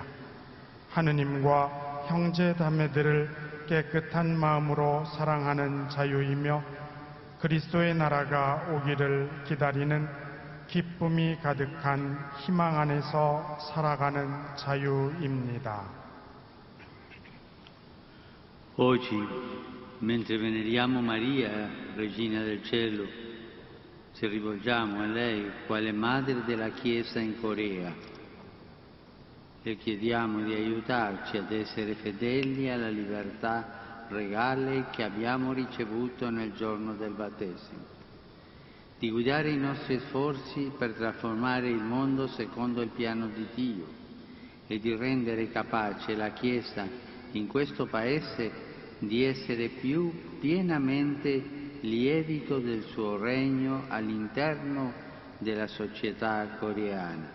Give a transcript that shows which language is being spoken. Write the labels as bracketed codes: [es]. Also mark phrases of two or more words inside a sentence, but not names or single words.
[ko] 하느님과 형제 자매들을 깨끗한 마음으로 사랑하는 자유이며 그리스도의 나라가 오기를 기다리는 기쁨이 가득한 희망 안에서 살아가는 자유입니다. [it] Oggi, mentre veneriamo Maria, Regina del Cielo, ci rivolgiamo a lei quale Madre della Chiesa in Corea e chiediamo di aiutarci ad essere fedeli alla libertà regale che abbiamo ricevuto nel giorno del battesimo, di guidare i nostri sforzi per trasformare il mondo secondo il piano di Dio e di rendere capace la Chiesa in questo Paese di essere più pienamente lievito del suo regno all'interno della società coreana.